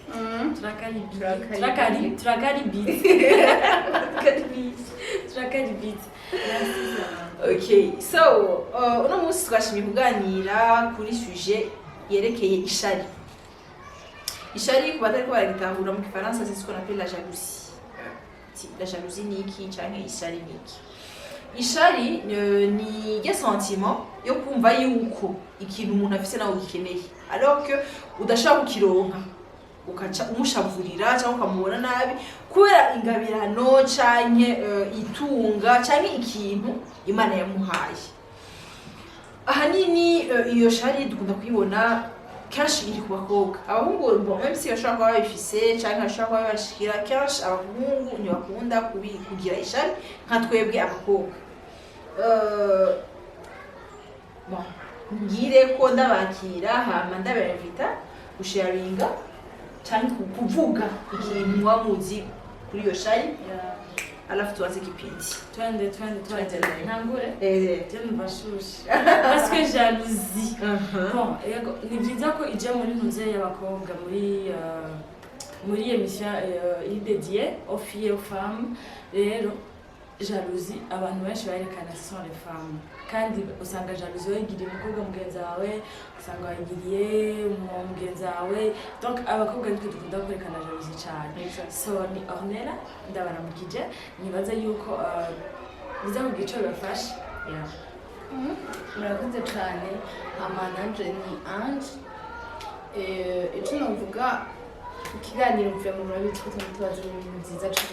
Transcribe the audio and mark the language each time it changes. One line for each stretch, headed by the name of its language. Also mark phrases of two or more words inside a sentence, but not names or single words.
Rundi: Okay, so uno munsi twashimye kuganira kuri sujet yerekeye ishari. Ishari kubatari ko baragitahura mu Kifaransa
French: c'est ce qu'on appelle la jalousie. La jalousie
Rundi: ni iki canke ishari ni iki? Ishari ni ya sentiment yo kumva yuko ikintu umuntu afise nawe gikeneye
French: alors que
Rundi: udashaka kukironka ukaca umushavurira cyangwa ukamubona nabi kubera ingabirano canke itunga canke ikintu Imana yamuhaye. Ahanini iyo shari dukunda kuyibona kenshi iri ku bakobwa. Abahungu
French: bon même si
Rundi: bashaka kuba babifise canke bashaka kuba bashikira kenshi abahungu ntibakunda kugira ishari nka twebwe abakobwa. Bon ngire ko ndabakira hama ndabavita gusharinga cyane kuvuga ikintu wamuzi kuri iyo shari
Swahili: alafu tuanze kipindi.
Rundi: Twende ntangure mbashushe
French: parce que
Rundi: jalousie bon ni byiza ko ije muri ntuze y'abakobwa muri
French: émission dédiée aux filles et aux femmes.
Rundi: Rero jalousie abantu benshi barekana
French: ce sont les femmes
Rundi: kandi usanga jalousie yigiriye umukobwa mugenzi wawe usanga yigiriye mugenzi wawe donc abakobwa nitwe dukunda kwerekana jalousie cyane. So ni Ornella ndabaramukije nibaza yuko biza mu gico bafashe murakoze cyane amananje ni Ange icyo navuga ikiganiro mvuye mu murabi tubaza ibintu byiza cyane.